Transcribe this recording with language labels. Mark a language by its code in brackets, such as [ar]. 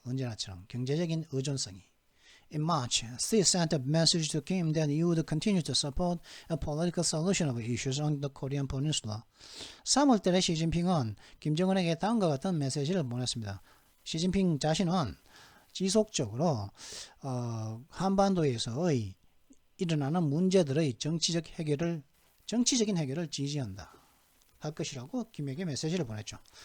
[ko] 언제나처럼 경제적인 의존성이. [en] In March, Xi sent a message to Kim that he would continue to support a political solution of issues on the Korean Peninsula. [ko] 3월달에 시진핑은 김정은에게 다음과 같은 메시지를 보냈습니다. 시진핑 자신은 지속적으로 한반도에서의 일어나는 문제들의 정치적인 해결을 지지한다 할 것이라고 김에게 메시지를 보냈죠.